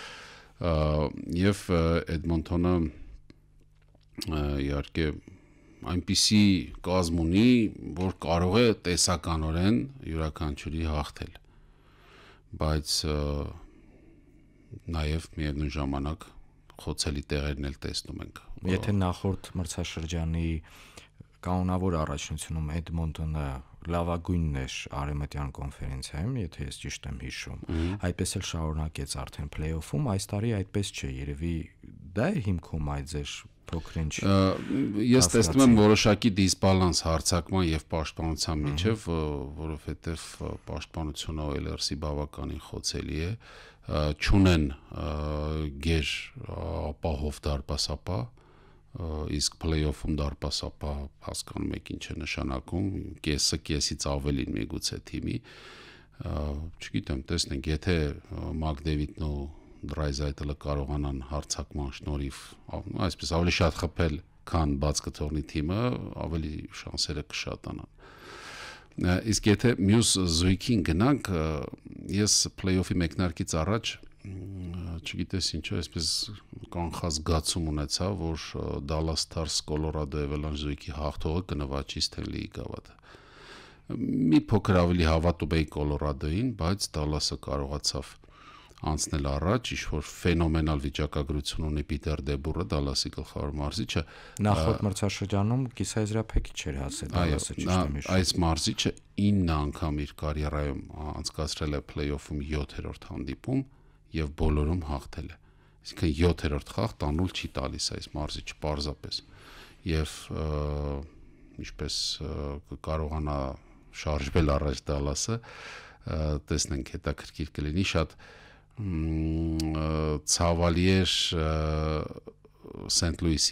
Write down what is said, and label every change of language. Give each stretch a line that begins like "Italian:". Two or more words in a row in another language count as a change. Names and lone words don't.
Armenian: Եվ Edmonton-ը իհարկե այնպիսի կազմ ունի, որ կարող է տեսականորեն յուրաքանչյուրի հաղթել, բայց նաեւ միևնույն ժամանակ խոցելի տեղերն էլ տեսնում ենք։ Եթե նախորդ մրցաշրջանի կանոնավոր առաջնությունում Edmonton-ը լավագույնն էր արևմտյան կոնֆերենցիայում, եթե ես ճիշտ եմ հիշում, այդպես էլ շարունակեց արդեն play-off-ում, այս տարի այդպես չէ, երևի դա է հիմքում այդ ձեր փոքրինչ։ Ես տեսնում եմ որոշակի դիսբալանս հարձակման եւ պաշտպանության միջեւ, որովհետեւ պաշտպանությունը Oilers-ի բավականին խոցելի է, չունեն գեր ապահով դարպասապահ, իսկ play-off-ում դարպասապահ հասկանում եք ինչ է նշանակում, կեսից ավելին միգուցե թիմի, չգիտեմ, տեսնենք, եթե Մակդեվիդն ու Դրայզայտլը կարողանան հարցակման շնորհիվ այսպես ավելի շատ խփել, քան բաց կթողնի թիմը, ավելի շանսերը կշատանան։ Իսկ եթե մյուս զույգին գնանք, ես play-off-ի մեկնարկից առաջ չգիտես ինչու այսպես կանխած զգացում ունեցա, որ Dallas Stars Colorado Avalanche զույգի հաղթողը կնվաճի Stanley գավաթը։ Մի փոքր ավելի հավատում էի Colorado-ին, բայց Dallas-ը կարողացավ անցնել առաջ, ինչ-որ ֆենոմենալ վիճակագրություն ունի Պիտեր Դեբուրը, Դալասի գլխավոր մարզիչը։ Նախորդ մրցաշրջանում կիսաեզրափակիչ չէր հասել Դալասը, ճիշտ եմ հիշում։ Այս մարզիչը 9 անգամ իր կարիերայում անցկացրել է play-off-ում 7-րդ հանդիպում եւ բոլորում հաղթել է։ Այսինքն 7-րդ խաղ տանուլ չի տալիս այս մարզիչը պարզապես։ Եվ ինչպես կկարողանա շարժվել առաջ Դալասը, տեսնենք հետաքրքիր կլինի, շատ ցավալի էր Սենթ Լուիսի